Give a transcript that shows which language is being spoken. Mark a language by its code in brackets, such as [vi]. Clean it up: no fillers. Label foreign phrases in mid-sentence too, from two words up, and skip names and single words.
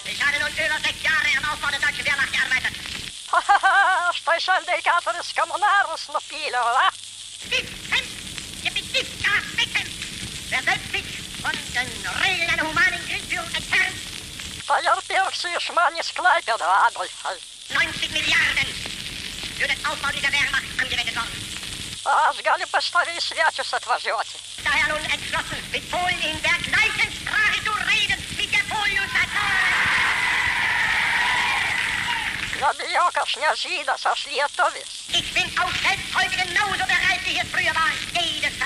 [lt] Štai šiandien 4 komunarus nupyliau, va? Tai ar pirksi iš manęs Klaipėdą, Adolfai? [de] 90 Milliarden für den Aufbau dieser Wehrmacht angewendet worden. [lt] Aš galiu pas tave į svečius atvažiuoti. [de] Daher nun entschlossen, mit Polen in der gleichen Sprache zu reden, wie der Polius hat. [lt] Nebijok, aš ne žydas, aš lietuvis. [de] Ich bin auch selbst heute genauso bereit, wie ich es früher war.